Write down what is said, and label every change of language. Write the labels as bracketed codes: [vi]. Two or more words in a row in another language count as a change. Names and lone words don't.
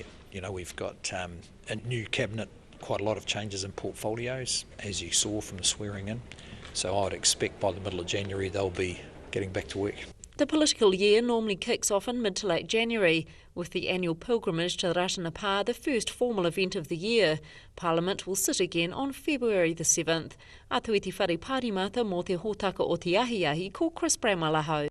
[en] You know, we've got a new cabinet, quite a lot of changes in portfolios, as you saw from the swearing in. So I would expect by the middle of January they'll be getting back to work. The political year normally kicks off in mid to late January, with the annual pilgrimage to Ratanapa the first formal event of the year. Parliament will sit again on February the 7th. [mi] Atu i te whare Pārimata mō te hōtaka o te ahi ko Chris Bramwell.